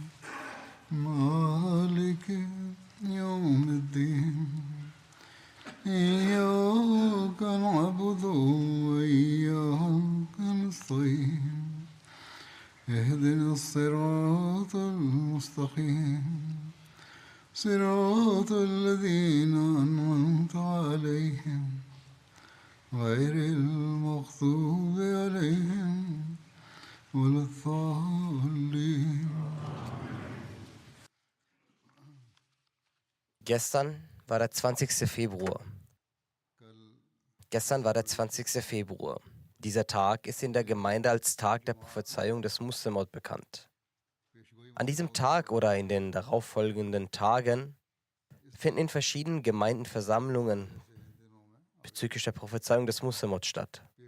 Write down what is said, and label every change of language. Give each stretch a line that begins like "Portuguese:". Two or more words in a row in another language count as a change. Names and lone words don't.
Arabic: مالك يوم الدين إياك نعبد وإياك نستعين اهدنا الصراط المستقيم صراط الذين أنعمت عليهم غير المغضوب عليهم ولا الضالين.
German: Gestern war der 20. Februar. Gestern war der 20. Februar. Dieser Tag ist in der Gemeinde als Tag der Prophezeiung des Muslimot bekannt. An diesem Tag oder in den darauffolgenden Tagen finden in verschiedenen Gemeinden Versammlungen bezüglich der Prophezeiung des Muslimot statt.